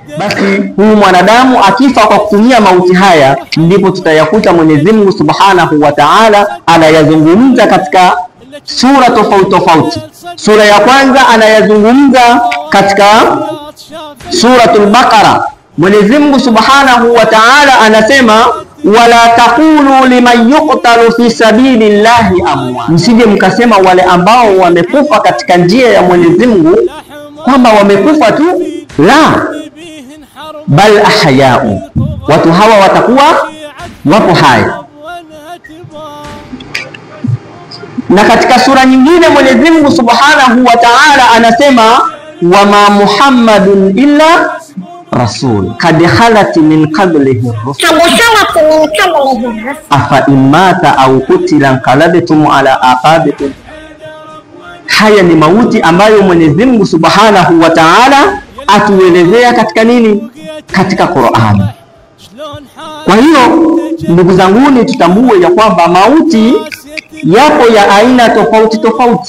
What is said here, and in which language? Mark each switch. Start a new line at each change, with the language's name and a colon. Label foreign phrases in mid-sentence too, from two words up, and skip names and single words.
Swahili: Basi huyu mwanadamu akifa kwa kutumia mauti haya, ndipo tutayakuta Mwenyezi Mungu
Arabic: سبحانه وتعالى
Swahili: anayazungumza katika sura tofauti tofauti. Sura ya kwanza anayazungumza katika suratul Baqara. Mwenyezi Mungu
Arabic: سبحانه وتعالى
Swahili: anasema
Arabic: ولا تقولوا لمن يقتل في سبيل الله أموات,
Swahili: msije mkasema wale ambao wamekufa katika njia ya Mwenyezi Mungu kwamba wamekufa tu,
Arabic: لا بل أحياء,
Swahili: watu hawa watakuwa wapo hai. Na katika sura nyingine Mwenyezi Mungu
Arabic: سبحانه وتعالى
Swahili: anasema
Arabic: وما محمد إلا رسول قد خلت من قبله الرسل أفإن مات أو قتل انقلبتم على أعقابكم.
Swahili: Haya ni mauti ambayo Mwenyezi Mungu
Arabic: سبحانه وتعالى
Swahili: atuelezea katika nini, katika Qur'ani. Kwa hiyo ndugu zanguni, tutambue ya kwamba mauti yapo ya aina tofauti tofauti.